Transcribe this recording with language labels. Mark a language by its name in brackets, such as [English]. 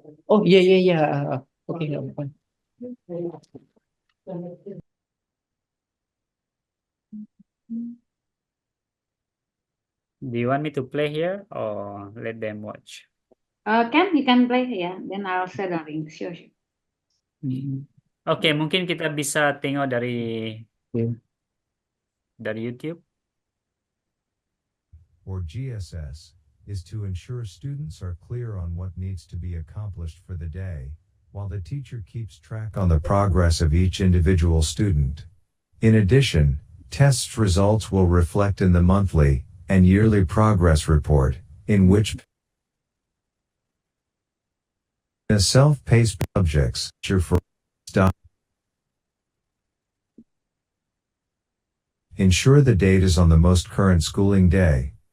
[English] Oh, yeah. Okay, fine. Do you want me to play here or let them watch? You can play, yeah. Then I'll share the link. Sure. [Indonesian] Oke, mungkin kita bisa tengok dari YouTube. [English] Or GSS, is to ensure students are clear on what needs to be accomplished for the day, while the teacher keeps track on the progress of each individual student. In addition, test results will reflect in the monthly and yearly progress report, in which a self-paced subjects for ensure the date is on the most current schooling day.